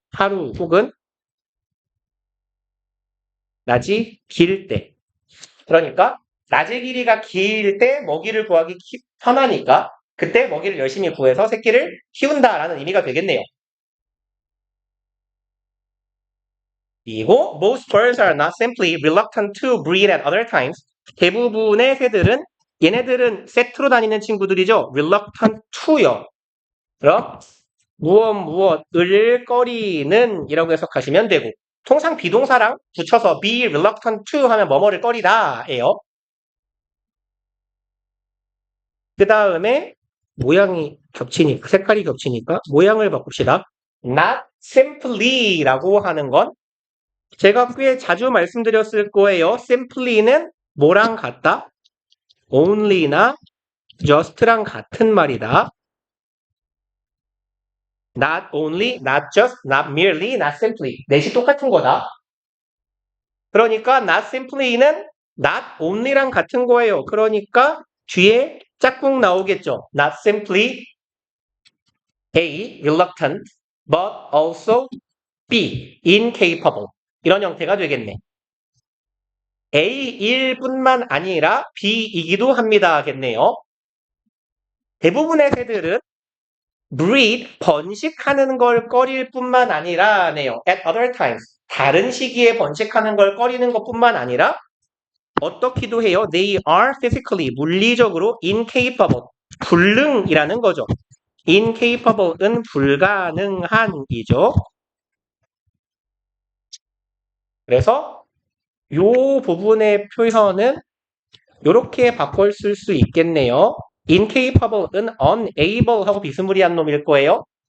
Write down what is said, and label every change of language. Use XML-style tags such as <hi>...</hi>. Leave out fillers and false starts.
<ko>하루 혹은 낮이 길 때. 그러니까 낮의 길이가 길 때 먹이를 구하기 편하니까 그때 먹이를 열심히 구해서 새끼를 키운다라는 의미가 되겠네요.</ko> <en>그리고 most birds are not simply reluctant to breed at other times.</en> <ko>대부분의 새들은 얘네들은 세트로 다니는 친구들이죠.</ko> <en>reluctant to요.</en> <ko>그럼 무엇을 꺼리는 이라고 해석하시면 되고 통상 비동사랑 붙여서</ko> <en>be reluctant to</en> <ko>하면 뭐뭐를 꺼리다 예요. 그 다음에 모양이 겹치니까 색깔이 겹치니까 모양을 바꿉시다. not simply라고 하는 건 제가 꽤 자주 말씀드렸을 거예요. simply는 뭐랑 같다? only나 just랑 같은 말이다.</ko> <en>not only, not just, not merely, not simply.</en> <ko>넷이 똑같은 거다. 그러니까 not simply는 not only랑 같은 거예요. 그러니까 뒤에 짝꿍 나오겠죠.</ko> <en>Not simply A, reluctant, but also B, incapable.</en> <ko>이런 형태가 되겠네. A일 뿐만 아니라 B이기도 합니다겠네요. 대부분의 새들은 breed, 번식하는 걸 꺼릴 뿐만 아니라네요.</ko> <en>At other times,</en> <ko>다른 시기에 번식하는 걸 꺼리는 것뿐만 아니라 어떻기도 해요.</ko> <en>They are physically,</en> <ko>물리적으로</ko> <en>incapable,</en> <ko>불능이라는 거죠. incapable은 불가능한이죠. 그래서 요 부분의 표현은 이렇게 바꿔 쓸 수 있겠네요. incapable은 unable 하고 비스무리한 놈일 거예요.</ko>